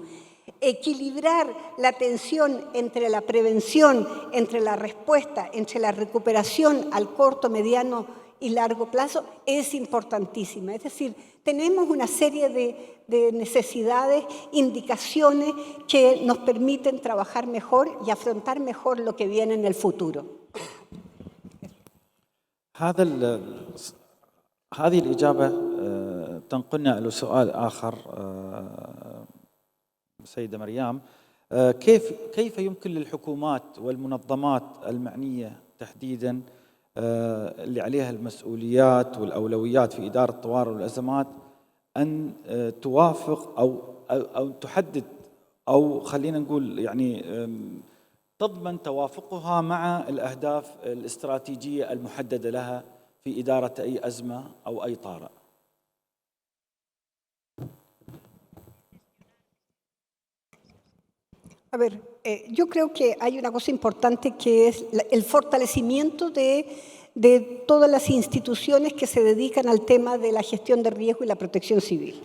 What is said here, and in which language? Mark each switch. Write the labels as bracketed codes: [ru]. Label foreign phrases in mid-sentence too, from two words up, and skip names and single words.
[es] Equilibrar la tensión entre la prevención, entre la respuesta, entre la recuperación al corto, mediano y largo plazo es importantísima. Es decir, tenemos una serie de necesidades, indicaciones que nos permiten trabajar mejor y afrontar mejor lo que viene en el futuro. [ar] هذه الإجابة تنقلنا إلى سؤال آخر سيدة مريم. كيف يمكن للحكومات والمنظمات المعنية تحديداً اللي عليها المسؤوليات والأولويات في إدارة الطوارئ والأزمات أن توافق أو تحدد أو خلينا نقول يعني تضمن توافقها مع الأهداف الاستراتيجية المحددة لها في إدارة أي أزمة أو أي طارئ؟ [es] A ver, yo creo que hay una cosa importante que es el fortalecimiento de todas las instituciones que se dedican al tema de la gestión de riesgo y la protección civil.